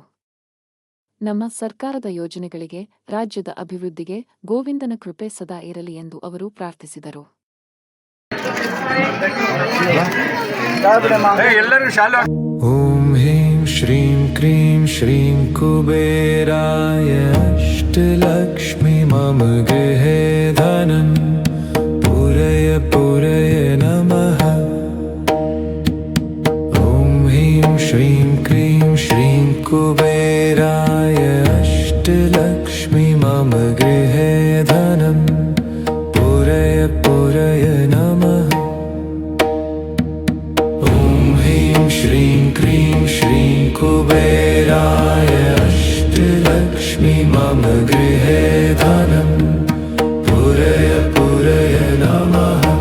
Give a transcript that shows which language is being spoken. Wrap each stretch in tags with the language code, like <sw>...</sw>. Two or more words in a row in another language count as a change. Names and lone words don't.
<kn>ನಮ್ಮ ಸರ್ಕಾರದ ಯೋಜನೆಗಳಿಗೆ, ರಾಜ್ಯದ ಅಭಿವೃದ್ಧಿಗೆ ಗೋವಿಂದನ ಕೃಪೆ ಸದಾ ಇರಲಿ ಎಂದು ಅವರು ಪ್ರಾರ್ಥಿಸಿದರು.</kn> <sa>ಓಂ ಹ್ರೀಂ ಶ್ರೀಂ ಕ್ರೀಂ ಶ್ರೀಂ ಕುಬೇರಾಯ ಅಷ್ಟಲಕ್ಷ್ಮಿ ಮಮ ಗೃಹೇ ಧನಂ ಪೂರಯ ಪೂರಯ ನಮಃ. ಓಂ ಹ್ರೀಂ ಶ್ರೀಂ ಕ್ರೀಂ ಶ್ರೀಂ ಕುಬೇರಾಯ ಅಷ್ಟಲಕ್ಷ್ಮಿ ಮಮ ಗೃಹೇ ಧನಂ ಪೂರಯ ಪೂರಯ ನಮಃ. श्रीं क्रीं श्रीं कुबेराय अष्टलक्ष्मी मम गृहे धनं पूरय पूरय नमः.</sa>